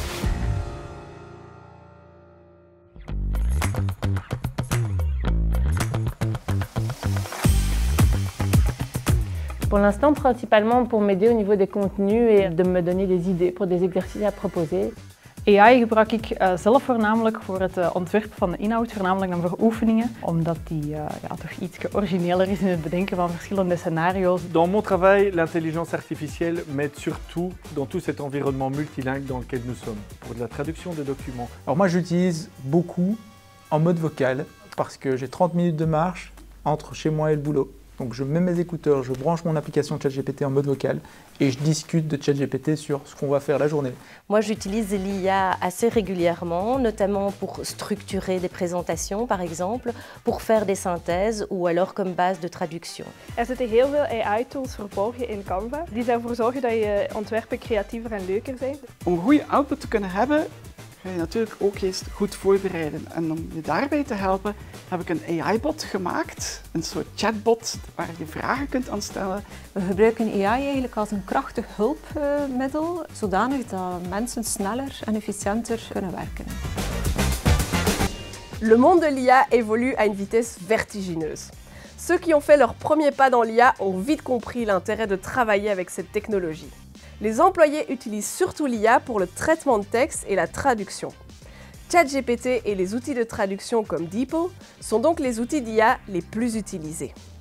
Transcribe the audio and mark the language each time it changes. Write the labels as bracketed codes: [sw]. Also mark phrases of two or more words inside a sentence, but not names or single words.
[fr] Pour l'instant, principalement pour m'aider au niveau des contenus et de me donner des idées pour des exercices à proposer. [nl] AI gebruik ik zelf voornamelijk voor het ontwerpen van de inhoud, voornamelijk dan voor oefeningen, omdat die toch iets origineler is in het bedenken van verschillende scenario's. [fr] Dans mon travail, l'intelligence artificielle m'aide surtout dans tout cet environnement multilingue dans lequel nous sommes, pour de la traduction de documents. Alors moi j'utilise beaucoup en mode vocal parce que j'ai 30 minutes de marche entre chez moi et le boulot. Donc je mets mes écouteurs, je branche mon application ChatGPT en mode vocal et je discute de ChatGPT sur ce qu'on va faire la journée. Moi j'utilise l'IA assez régulièrement, notamment pour structurer des présentations par exemple, pour faire des synthèses ou alors comme base de traduction. [nl] Zitten heel veel AI-tools verborgen in Canva die ervoor zorgen dat je ontwerpen creatiever en leuker zijn. Om een goede output te kunnen hebben, ga je natuurlijk ook eerst goed voorbereiden. En om je daarbij te helpen heb ik een AI-bot gemaakt, een soort chatbot waar je vragen kunt aan stellen. We gebruiken AI eigenlijk als een krachtig hulpmiddel, zodanig dat mensen sneller en efficiënter kunnen werken. [fr] Le monde de l'IA évolue à une vitesse vertigineuse. Ceux qui ont fait leurs premiers pas dans l'IA ont vite compris l'intérêt de travailler avec cette technologie. Les employés utilisent surtout l'IA pour le traitement de texte et la traduction. ChatGPT et les outils de traduction comme DeepL sont donc les outils d'IA les plus utilisés.